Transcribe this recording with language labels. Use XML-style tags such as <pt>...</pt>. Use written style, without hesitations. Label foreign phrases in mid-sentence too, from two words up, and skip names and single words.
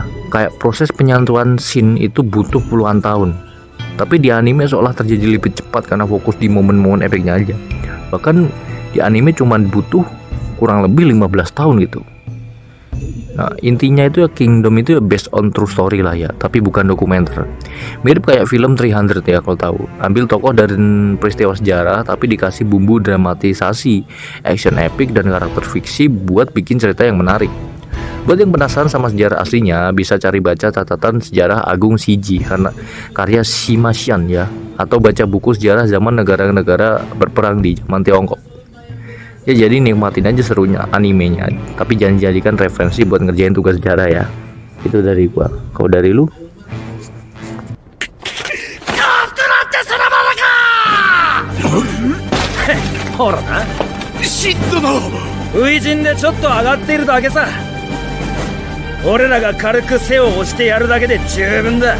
<id>Kayak proses penyantuan Shin itu butuh puluhan tahun. Tapi di anime seolah terjadi lebih cepat karena fokus di momen-momen epicnya aja. Bahkan di anime cuma butuh kurang lebih 15 tahun gitu. Nah intinya itu ya Kingdom itu ya</id> <en>based on true story</en> <id>lah ya, tapi bukan dokumenter. Mirip kayak film 300 ya kalau tahu. Ambil tokoh dari peristiwa sejarah tapi dikasih bumbu dramatisasi,</id> <en>action epic</en> <id>dan karakter fiksi buat bikin cerita yang menarik. Buat yang penasaran sama sejarah aslinya, bisa cari baca catatan sejarah Agung Shiji karena karya Shima Xian ya, atau baca buku sejarah zaman negara-negara berperang di zaman Tiongkok. Ya jadi nikmatin aja serunya animenya, tapi jangan jadikan referensi buat ngerjain tugas sejarah ya. Itu dari gua. Kalau dari lu?</id> <ja>ほらな、シッドの初陣でちょっと上がっているだけさ。俺らが軽く背を押してやるだけで十分だ。</ja>